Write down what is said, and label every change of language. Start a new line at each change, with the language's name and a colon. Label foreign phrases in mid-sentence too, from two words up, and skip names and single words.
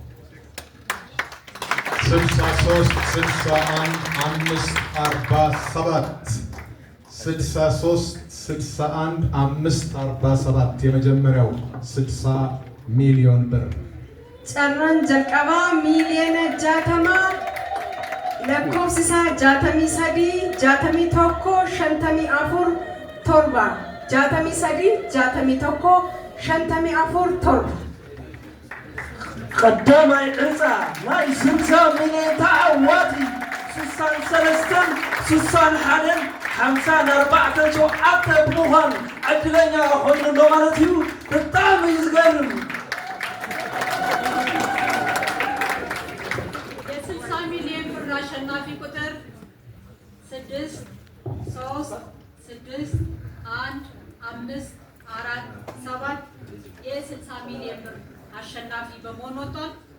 Amharic: 63 61 547 63 61 547 የመጀመሪያው 60 ሚሊዮን ብር
Oromo: Carraa jalqabaa miliyoona jaatamaa lakkoofsi isaa jaatamii sadii jaatamii tokko shantamii afur torba jaatamii sadii jaatamii tokko shantamii afur torba
Tigrinya: ቀዳማይ ቅርጻ ናይ 60 ሚሊዮን ተዓዋቲ 63 61 54 ሸውዓተ ብምዃኑ ዕድለኛ ኮይኑ ኣሎ ማለት እዩ። ብጣዕሚ ዝገርም
Amharic: የ60 ሚሊዮን ብር አሸናፊ ቁጥር 6 3 6 1 5 4 7 የ60 ሚሊዮን ብር አሸናፊ በመሆን ወጥቷል።